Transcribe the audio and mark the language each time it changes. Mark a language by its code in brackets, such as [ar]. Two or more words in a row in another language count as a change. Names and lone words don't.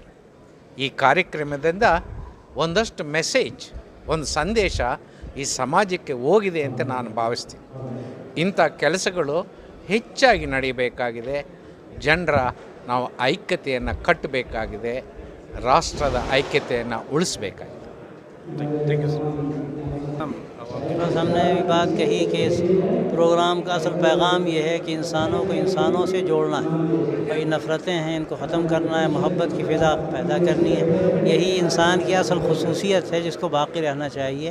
[kn] ಈ ಕಾರ್ಯಕ್ರಮದಿಂದ ಒಂದಷ್ಟು ಮೆಸೇಜ್, ಒಂದು ಸಂದೇಶ ಈ ಸಮಾಜಕ್ಕೆ ಹೋಗಿದೆ ಅಂತ ನಾನು ಭಾವಿಸ್ತೀನಿ. ಇಂಥ ಕೆಲಸಗಳು ಹೆಚ್ಚಾಗಿ ನಡೆಯಬೇಕಾಗಿದೆ. ಜನರ ನಾವು ಐಕ್ಯತೆಯನ್ನು ಕಟ್ಟಬೇಕಾಗಿದೆ, ರಾಷ್ಟ್ರದ ಐಕ್ಯತೆಯನ್ನು ಉಳಿಸಬೇಕಾಗಿದೆ. [hi] बस हमने भी बात कही कि इस प्रोग्राम का असल पैगाम ये है कि इंसानों को इंसानों से जोड़ना है और ये नफ़रतें हैं, इनको ख़त्म करना है, मोहब्बत की फ़िज़ा पैदा करनी है। यही इंसान की असल खुसूसियत है जिसको बाकी रहना चाहिए।